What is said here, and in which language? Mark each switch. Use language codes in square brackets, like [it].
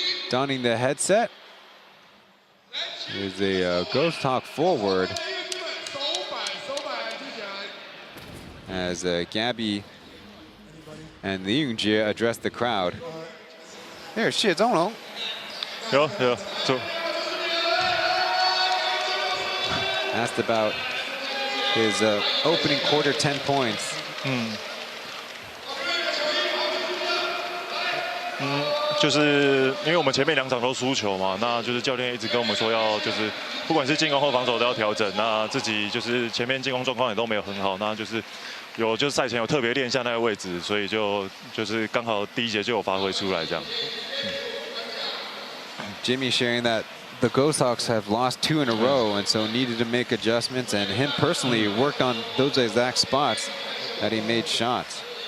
[en] Donning the headset is a Ghosthawk forward as Gabby and Li Yungjie address the crowd. There's Xie Zonglong. Yeah. So asked about his opening quarter 10 points. [zh] 就是因为我们前面2场都输球嘛，那就是教练一直跟我们说要就是不管是进攻或防守都要调整。那自己就是前面进攻状况也都没有很好，那就是就是赛前有特别练一下那个位置，所以就是刚好第一节就有发挥出来这样。 [en] Jimmy sharing that the Ghosthawks have lost 2 in a row and so needed to make adjustments, and him personally worked on those exact spots that he made shots.